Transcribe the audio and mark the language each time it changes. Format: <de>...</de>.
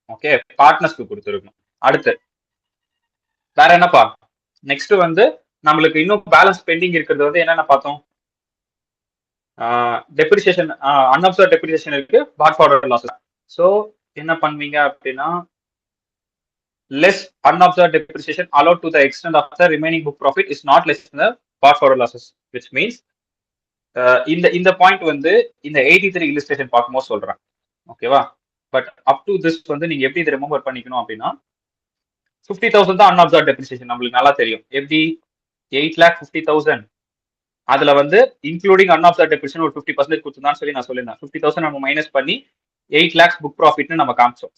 <ta>Okay, partners க்கு கொடுத்துருக்கணும். அடுத்து வேற என்னப்பா? நெக்ஸ்ட் வந்து நம்மளுக்கு இன்னும் பேலன்ஸ் பெண்டிங் இருக்கிறது வந்து என்னென்ன பார்த்தோம்? டெப்ரிசியேஷன், அன்அப்சர்வ்ட் டெப்ரிசியேஷன் இருக்கு, பாட் ஃபார்வர்ட் லாஸஸ்.</ta> <en>so என்ன பண்ணுவீங்க அப்படின்னா less unobserved depreciation allowed to the extent of the remaining book profit is not less than the brought forward losses, which means</en> <ta>இந்த பாயிண்ட் வந்து இந்த 83 illustration பார்க்கும்போது சொல்றேன். ஓகேவா? பட் அப் டு திஸ் வந்து நீங்க எப்படி இதை ரிமெம்பர் பண்ணிக்கணும் அப்படின்னா 50,000 தான் unobserved depreciation. நம்மளுக்கு நல்லா தெரியும். எப்படி 8,50,000 அதுல வந்து இன்க்ளூடிங் unobserved depreciation ஒரு 50% கொடுத்துதான் சொல்லி நான் சொல்லியிருந்தேன். 50,000 நம்ம மைனஸ் பண்ணி 8 lakhs புக் ப்ராஃபிட்னு நம்ம காமிச்சோம்.</ta>